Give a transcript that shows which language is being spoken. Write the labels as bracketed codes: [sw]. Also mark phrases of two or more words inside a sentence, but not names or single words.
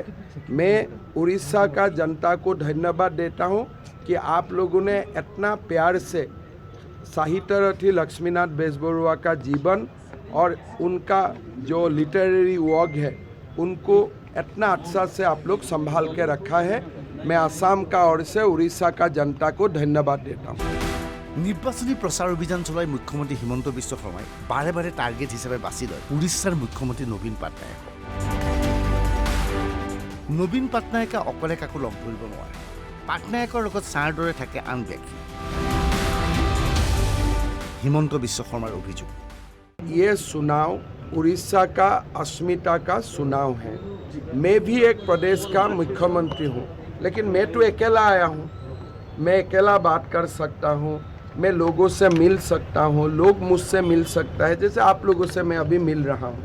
[hi] मैं उड़ीसा का जनता को धन्यवाद देता हूँ कि आप लोगों ने इतना प्यार से साहित्यरथी लक्ष्मीनाथ बेजबरुआ का जीवन और उनका जो [en] literary work [hi] है उनको इतना अच्छा से आप लोग संभाल के रखा है। मैं असम का ओर से उड़ीसा का जनता को धन्यवाद देता हूँ। [as] নিৰ্বাচনী প্ৰচাৰ অভিযান চলাই মুখ্যমন্ত্ৰী হিমন্ত বিশ্ব শৰ্মাই বাৰে বাৰে টাৰ্গেট হিচাপে বাছি লয় উৰিষ্যাৰ মুখ্যমন্ত্ৰী নবীন পাটনায়ক। নবীন পাটনায়কে অকলে কাকো লগ ধৰিব নোৱাৰে। পাটনায়কৰ লগত ছাৰ দৰে থাকে আন ব্যক্তি। হিমন্ত বিশ্ব শৰ্মাৰ অভিযোগ, [hi] ये चुनाव उड़ीसा का अस्मिता का चुनाव है। मैं भी एक प्रदेश का मुख्यमंत्री हूँ, लेकिन मैं तो अकेला आया हूँ। मैं अकेला बात कर सकता हूँ, मैं लोगों से मिल सकता हूँ, लोग मुझसे मिल सकता है, जैसे आप लोगों से मैं अभी मिल रहा हूँ।